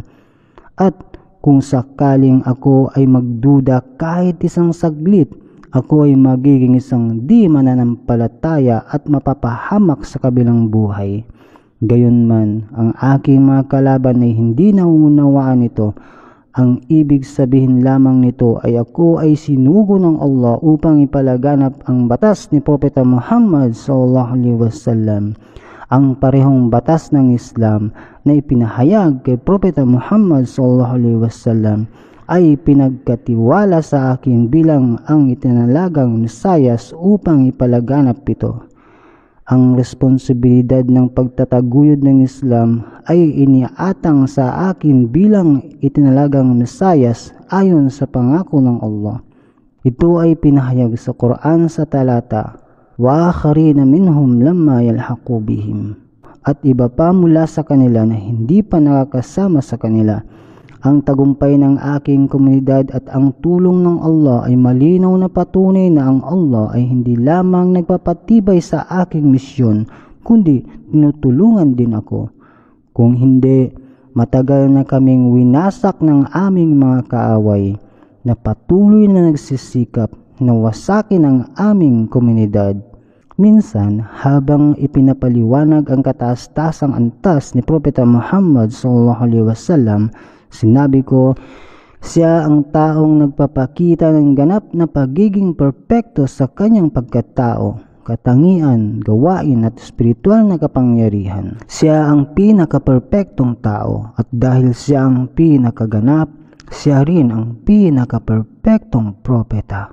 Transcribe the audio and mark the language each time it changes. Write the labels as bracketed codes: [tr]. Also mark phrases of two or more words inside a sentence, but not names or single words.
[tl] At kung sakaling ako ay magduda kahit isang saglit, ako ay magiging isang di mananampalataya at mapapahamak sa kabilang buhay. Gayunman, ang aking mga kalaban ay hindi nauunawaan ito. Ang ibig sabihin lamang nito ay ako ay sinugo ng Allah upang ipalaganap ang batas ni Propeta Muhammad [ar] صلى الله عليه وسلم. [tl] Ang parehong batas ng Islam na ipinahayag kay Propeta Muhammad [ar] صلى الله عليه وسلم [tl] ay pinagkatiwala sa akin bilang ang itinalagang Mesiyas upang ipalaganap ito. Ang responsibilidad ng pagtataguyod ng Islam ay iniatang sa akin bilang itinalagang Mesiyas ayon sa pangako ng Allah. Ito ay pinahayag sa Quran sa talata, [ar] "وآخرين منهم لما يلحقوا بهم." [tl] At iba pa mula sa kanila na hindi pa nakakasama sa kanila. Ang tagumpay ng aking komunidad at ang tulong ng Allah ay malinaw na patunay na ang Allah ay hindi lamang nagpapatibay sa aking misyon, kundi tinutulungan din ako. Kung hindi, matagal na kaming winasak ng aming mga kaaway na patuloy na nagsisikap na wasakin ang aming komunidad. Minsan, habang ipinapaliwanag ang kataas-tasang antas ni Propeta Muhammad [ar] صلى الله عليه وسلم, [tl] sinabi ko, Siya ang taong nagpapakita ng ganap na pagiging perpekto sa kanyang pagkatao, katangian, gawain at espiritual na kapangyarihan. Siya ang pinaka-perpektong tao at dahil siya ang pinakaganap, siya rin ang pinaka-perpektong propeta.